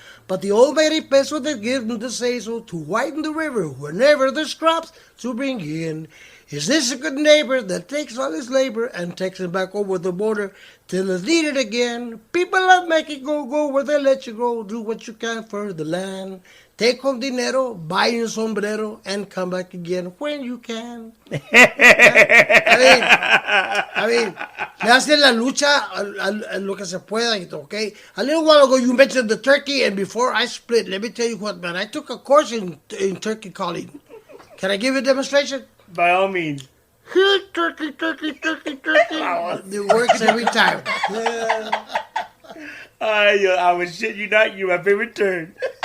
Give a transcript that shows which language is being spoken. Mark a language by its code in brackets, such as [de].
[en] But the almighty peso that gives him the say-so to widen the river whenever there's crops to bring in. Is this a good neighbor that takes all his labor and takes him back over the border till it's needed again? People of Mexico, go where they let you go. Do what you can for the land. Take home dinero, buy [es] un sombrero, [en] and come back again when you can. I mean, [es] le hacen la lucha a lo que se pueda, okay? [en] A little while ago, you mentioned the turkey, and before I split, let me tell you what, man. I took a course in turkey calling. Can I give you a demonstration? By all means. Turkey, turkey, turkey, turkey. It works every time. I was shit you not, you my favorite turn.